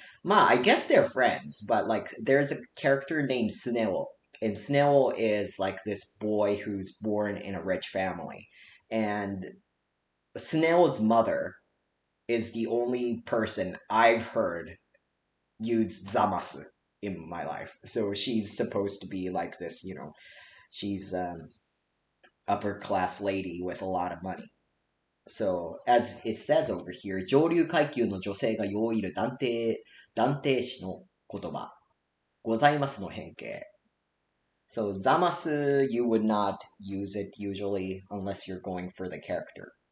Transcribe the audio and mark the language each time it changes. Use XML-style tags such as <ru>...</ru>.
<en>I guess they're friends, but like there's a character named Suneo, and Suneo is like this boy who's born in a rich family, and Suneo's mother is the only person I've heard use zamasu in my life. So she's supposed to be like this, you know, she's upper class lady with a lot of money. So, as it says over here,</en> <ja>上流階級の女性が用いる断定詞の言葉。ございますの変形。</ja> <en>So, ざます you would not use it usually unless you're going for the character.</en>